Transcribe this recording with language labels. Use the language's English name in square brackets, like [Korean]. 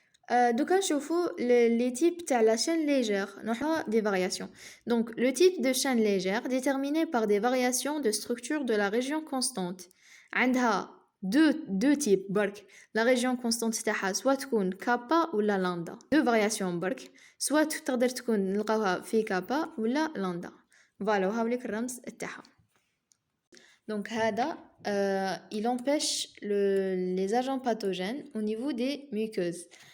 [Arabic] دوكا نشوفو [French] les types [Arabic] تاع [French] la chaîne légère [Arabic] نوحا [French] des variations. Donc le type de chaîne légère déterminé par des variations de structure de la région constante. [Arabic] عندها [French] deux types [Arabic] برك. [French] La région constante [Arabic] تاعها [French] soit [Arabic] تكون [French] kappa ou la lambda. Deux variations برك. soit [Arabic] تقدر تكون نلقاوها في kappa ولا lambda. [French] Voilà [Arabic] وهاوليك الرمز تاعها. [French] Donc, il empêche les agents pathogènes au niveau des muqueuses.